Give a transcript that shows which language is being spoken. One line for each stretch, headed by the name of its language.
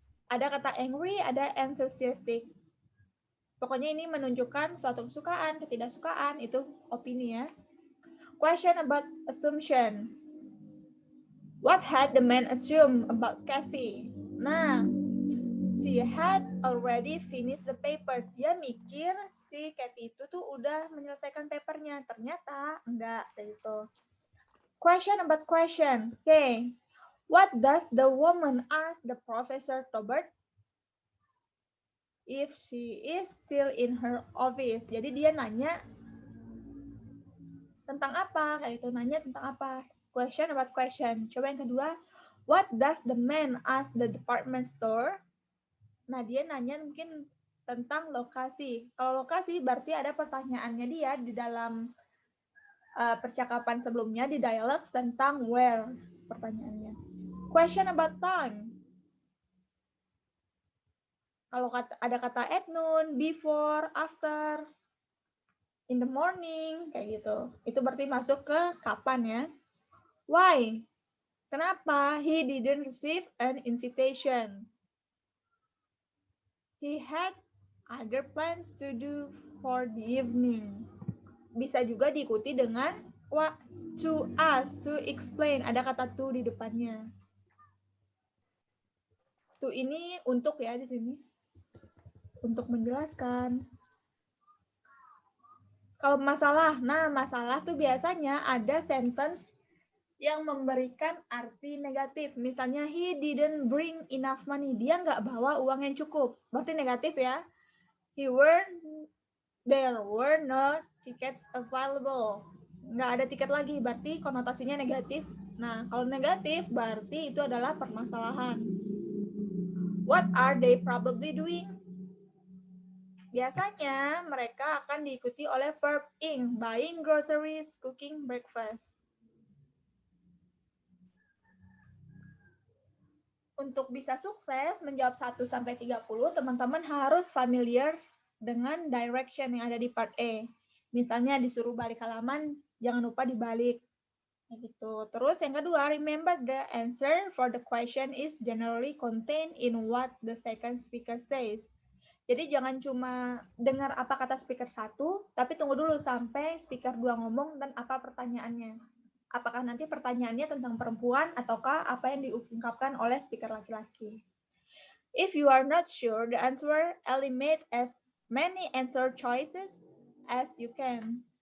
Indonesian: Ada kata angry, ada enthusiastic. Pokoknya ini menunjukkan suatu kesukaan, ketidaksukaan, itu opini ya.
English: Question about assumption. What had the man assumed about Kathy? Nah, she had already finished the paper.
Indonesian: Dia mikir si Kathy itu tuh udah menyelesaikan papernya. Ternyata enggak, gitu.
English: Question about question. Okay. What does the woman ask the Professor Tobert if she is still in her office?
Indonesian: Jadi dia nanya tentang apa? Kayak itu nanya tentang apa?
English: Question about question.
Indonesian: Coba yang kedua.
English: What does the man ask the department store?
Indonesian: Nah, dia nanya mungkin tentang lokasi. Kalau lokasi berarti ada pertanyaannya dia di dalam percakapan sebelumnya di dialog tentang where pertanyaannya.
English: Question about time.
Indonesian: Kalau ada kata
English: at noon, before, after, in the morning,
Indonesian: kayak gitu. Itu berarti masuk ke kapan ya.
English: Why? Kenapa he didn't receive an invitation? He had other plans to do for the evening.
Indonesian: Bisa juga diikuti dengan
English: what to ask, to explain.
Indonesian: Ada kata to di depannya. To ini untuk ya di sini. Untuk menjelaskan. Kalau masalah, nah masalah tuh biasanya ada sentence yang memberikan arti negatif.
English: Misalnya, he didn't bring enough money.
Indonesian: Dia nggak bawa uang yang cukup. Berarti negatif ya.
English: There were no tickets available.
Indonesian: Nggak ada tiket lagi, berarti konotasinya negatif. Nah, kalau negatif berarti itu adalah permasalahan.
English: What are they probably doing?
Indonesian: Biasanya mereka akan diikuti oleh verb ing,
English: buying groceries, cooking breakfast.
Indonesian: Untuk bisa sukses menjawab 1 sampai 30, teman-teman harus familiar dengan direction yang ada di part E. Misalnya disuruh balik halaman, jangan lupa dibalik. Gitu. Terus yang kedua,
English: remember the answer for the question is generally contained in what the second speaker says.
Indonesian: Jadi jangan cuma dengar apa kata speaker 1, tapi tunggu dulu sampai speaker 2 ngomong dan apa pertanyaannya. Apakah nanti pertanyaannya tentang perempuan ataukah apa yang diungkapkan oleh speaker laki-laki.
English: If you are not sure the answer, eliminate as many answer choices as you can.